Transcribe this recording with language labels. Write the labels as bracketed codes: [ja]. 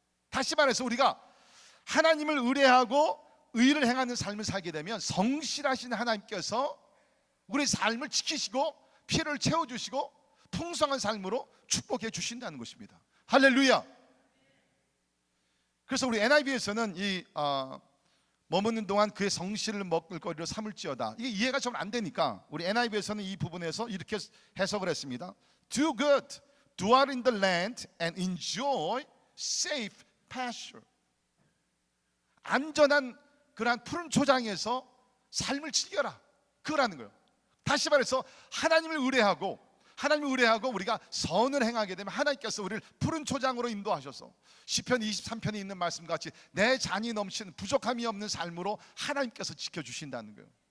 [ko] 다시 말해서 우리가 하나님을 의뢰하고 의를 행하는 삶을 살게 되면 성실하신 하나님께서 우리 삶을 지키시고 피를 채워주시고 풍성한 삶으로 축복해 주신다는 것입니다. 할렐루야. 그래서 우리 NIV에서는 머무는 동안 그의 성실을 먹을 거리로 삼을지어다. 이게 이해가 좀 안 되니까 우리 NIV에서는 이 부분에서 이렇게 해석을 했습니다. [en] Do good, dwell in the land and enjoy safe pasture. [ko] 안전한 그러한 푸른 초장에서 삶을 즐겨라. 그거라는 거예요. 다시 말해서 하나님을 의뢰하고 우리가 선을 행하게 되면 하나님께서 우리를 푸른 초장으로 인도하셔서 시편 23편에 있는 말씀과 같이 내 잔이 넘치는 부족함이 없는 삶으로 하나님께서 지켜주신다는 거예요.